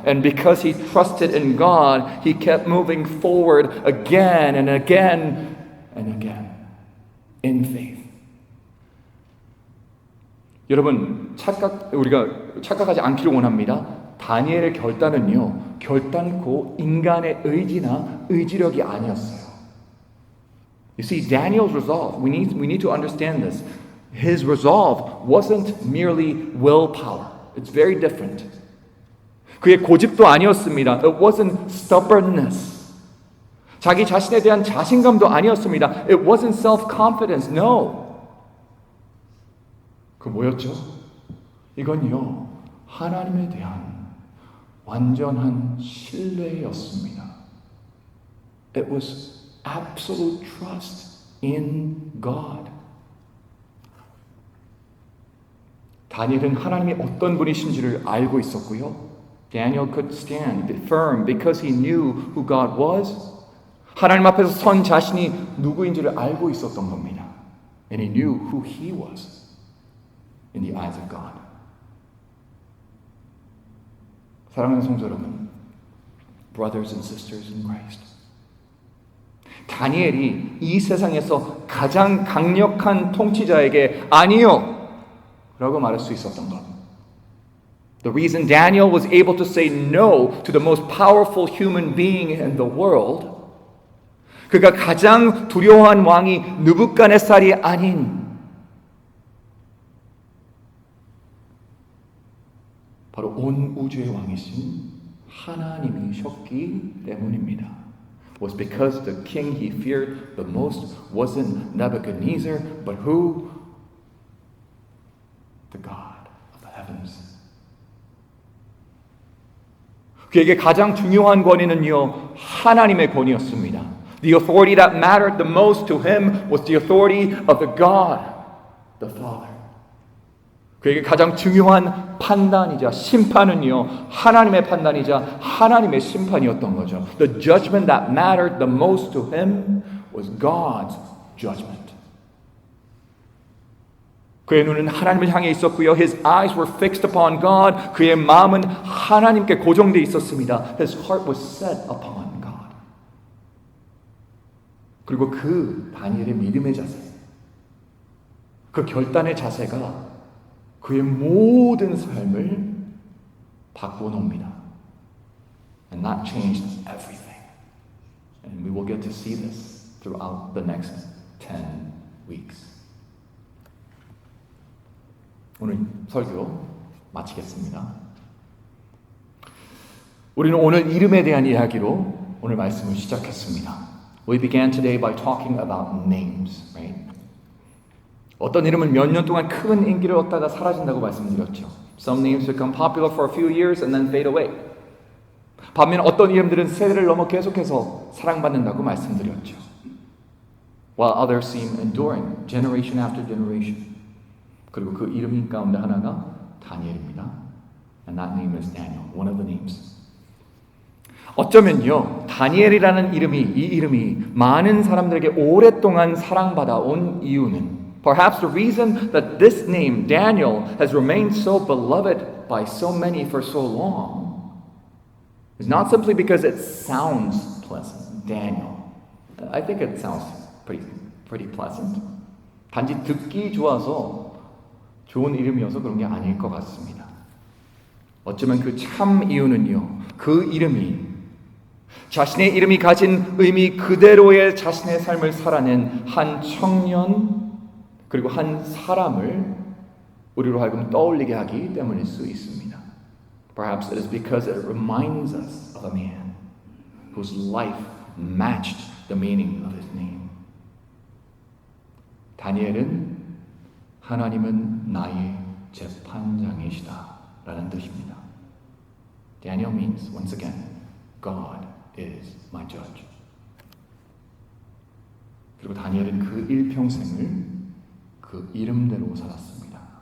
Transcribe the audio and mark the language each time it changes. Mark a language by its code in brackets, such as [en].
[en] And because he trusted in God, he kept moving forward again and again and again in faith. [ko] 여러분, 우리가 착각하지 않기를 원합니다. 다니엘의 결단은요, 결단코 인간의 의지나 의지력이 아니었어요. [en] You see, Daniel's resolve, we need to understand this. His resolve wasn't merely willpower. It's very different. [ko] 그의 고집도 아니었습니다. [en] It wasn't stubbornness. [ko] 자기 자신에 대한 자신감도 아니었습니다. [en] It wasn't self-confidence. No. [ko] 그 뭐였죠? 이건요, 하나님에 대한 완전한 신뢰였습니다. [en] It was absolute trust in God. [ko] 다니엘은 하나님이 어떤 분이신지를 알고 있었고요. [en] Daniel could stand firm because he knew who God was. [ko] 하나님 앞에서 선 자신이 누구인지를 알고 있었던 겁니다. [en] And he knew who he was in the eyes of God. [ko] 사랑하는 성도 여러분, [en] brothers and sisters in Christ. [ko] 다니엘이 이 세상에서 가장 강력한 통치자에게 아니요 라고 말할 수 있었던 것. [en] The reason Daniel was able to say no to the most powerful human being in the world, [ko] 그가 가장 두려워한 왕이 느부갓네살이 아닌 바로 온 우주의 왕이신 하나님이셨기 때문입니다. [en] Was because the king he feared the most wasn't Nebuchadnezzar, but who? The God of the heavens. [ko] 그에게 가장 중요한 권위는요, 하나님의 권위였습니다. [en] The authority that mattered the most to him was the authority of the God, the Father. [ko] 그에게 가장 중요한 판단이자 심판은요, 하나님의 판단이자 하나님의 심판이었던 거죠. [en] The judgment that mattered the most to him was God's judgment. [ko] 그의 눈은 하나님을 향해 있었고요. [en] His eyes were fixed upon God. [ko] 그의 마음은 하나님께 고정되어 있었습니다. [en] His heart was set upon God. [ko] 그리고 그 다니엘의 믿음의 자세, 그 결단의 자세가 그의 모든 삶을 바꾸어 놓습니다. [en] And that changed everything. And we will get to see this throughout the next 10 weeks. [ko] 오늘 설교 마치겠습니다. 우리는 오늘 이름에 대한 이야기로 오늘 말씀을 시작했습니다. [en] We began today by talking about names, right? [ko] 어떤 이름은 몇 년 동안 큰 인기를 얻다가 사라진다고 말씀드렸죠. [en] Some names become popular for a few years and then fade away. [ko] 반면 어떤 이름들은 세대를 넘어 계속해서 사랑받는다고 말씀드렸죠. [en] While others seem enduring, generation after generation. [ko] 그리고 그 이름 가운데 하나가 다니엘입니다. [en] And that name is Daniel, one of the names. [ko] 어쩌면요, 다니엘이라는 이 이름이 많은 사람들에게 오랫동안 사랑받아 온 이유는 [en] perhaps the reason that this name, Daniel, has remained so beloved by so many for so long is not simply because it sounds pleasant, Daniel. I think it sounds pretty pleasant. [ko] 단지 듣기 좋아서 좋은 이름이어서 그런 게 아닐 것 같습니다. 어쩌면 그 참 이유는요, 그 이름이 자신의 이름이 가진 의미 그대로의 자신의 삶을 살아낸 한 청년 그리고 한 사람을 우리로 하여금 떠올리게 하기 때문일 수 있습니다. [en] Perhaps it is because it reminds us of a man whose life matched the meaning of his name. [ko] 다니엘은 하나님은 나의 재판장이시다 라는 뜻입니다. [en] Daniel means, once again, God is my judge. [ko] 그리고 다니엘은 그 일평생을 그 이름대로 살았습니다.